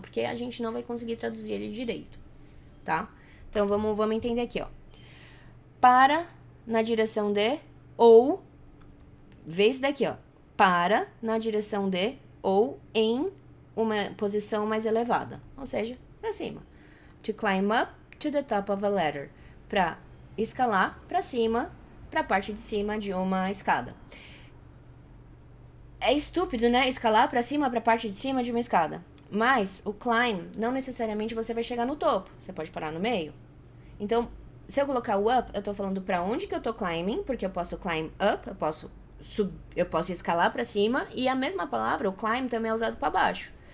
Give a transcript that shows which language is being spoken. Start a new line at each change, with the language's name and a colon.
Portuguese: Porque a gente não vai conseguir traduzir ele direito, tá? Então, vamos entender aqui, ó. Para, na direção de, ou... Vê isso daqui, ó. Para, na direção de, ou em uma posição mais elevada. Ou seja, pra cima.
English: To climb up to the top of a ladder.
Portuguese: Pra escalar pra cima, pra parte de cima de uma escada. É estúpido, né? Escalar pra cima, pra parte de cima de uma escada. Mas o climb, não necessariamente você vai chegar no topo. Você pode parar no meio. Então, se eu colocar o up, eu tô falando pra onde que eu tô climbing, porque eu posso climb up, eu posso escalar pra cima, e a mesma palavra, o climb, também é usado pra baixo.